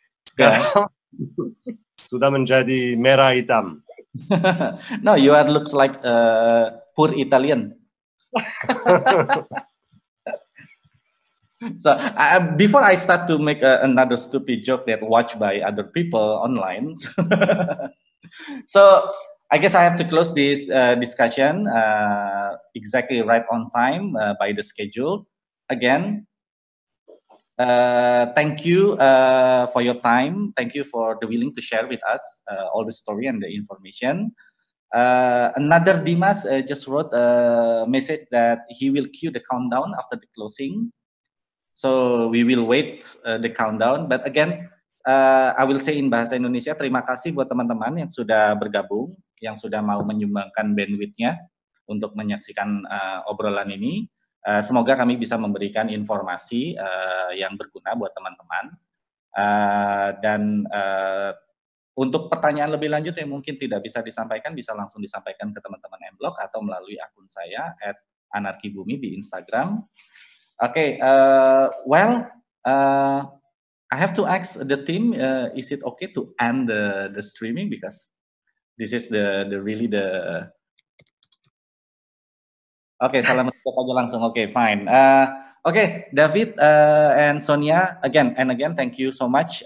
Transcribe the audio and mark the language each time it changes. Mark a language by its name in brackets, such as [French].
[Indonesian] Sekarang sudah menjadi merah hitam. [English] No, you are looks like poor Italian. So before I start to make another stupid joke that watched by other people online, so I guess I have to close this discussion exactly right on time by the schedule. Again, thank you for your time. Thank you for the willing to share with us all the story and the information. Another Dimas just wrote a message that he will cue the countdown after the closing. So we will wait the countdown. But again, I will say in [Indonesian] bahasa Indonesia, terima kasih buat teman-teman yang sudah bergabung, yang sudah mau menyumbangkan bandwidth-nya untuk menyaksikan obrolan ini. Semoga kami bisa memberikan informasi yang berguna buat teman-teman. Dan untuk pertanyaan lebih lanjut yang mungkin tidak bisa disampaikan, bisa langsung disampaikan ke teman-teman Mblog atau melalui akun saya @anarkibumi di Instagram. [English] Okay, well, I have to ask the team, is it okay to end the streaming, because this is the really the. Okay, [Indonesian] salam aja langsung. [English] Okay, fine. Okay, David and Sonia, again and again, thank you so much.